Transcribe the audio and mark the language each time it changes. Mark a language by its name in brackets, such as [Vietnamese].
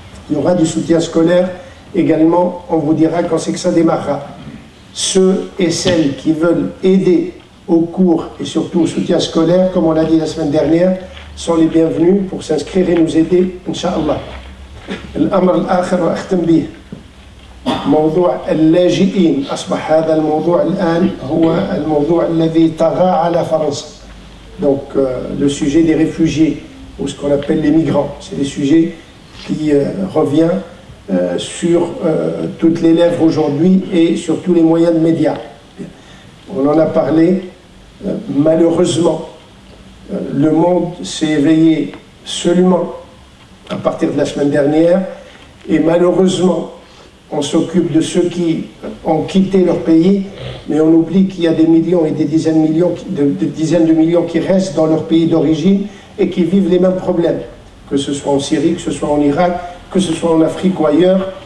[French] Il y aura du soutien scolaire également, on vous dira quand c'est que ça démarrera. Ceux et celles qui veulent aider au cours et surtout au soutien scolaire, comme on l'a dit la semaine dernière, sont les bienvenus pour s'inscrire et nous aider, Inch'Allah. [Arabic] الأمر الآخر وأختم به موضوع اللاجئين. أصبح هذا الموضوع الآن هو الموضوع الذي طغى على فرنسا. [French] Donc le sujet des réfugiés, ou ce qu'on appelle les migrants, c'est des sujets qui revient sur toutes les lèvres aujourd'hui et sur tous les moyens de médias. On en a parlé, malheureusement, le monde s'est éveillé seulement à partir de la semaine dernière, et malheureusement, on s'occupe de ceux qui ont quitté leur pays, mais on oublie qu'il y a des millions et des dizaines de millions qui restent dans leur pays d'origine et qui vivent les mêmes problèmes, que ce soit en Syrie, que ce soit en Irak, que ce soit en Afrique ou ailleurs.